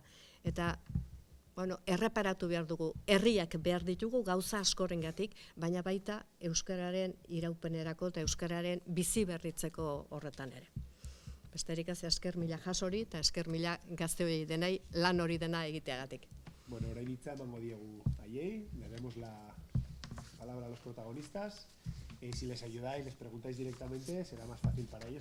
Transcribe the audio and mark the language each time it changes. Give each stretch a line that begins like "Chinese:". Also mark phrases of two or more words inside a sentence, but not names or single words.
Basque: Eta erreparatu behar dugu, herriak behar ditugu gauza askorengatik, baina baita euskararen iraupenerako eta euskararen bizi berritzeko horretan ere. Besterik ez, esker mila jasori eta esker mila gazteoi denai lan hori dena egiteagatik. Bueno, orain hitza emango diegu haiei,
Spanish: le demos la palabra a los protagonistas. Si les ayudáis, les preguntáis directamente, será más fácil para ellos.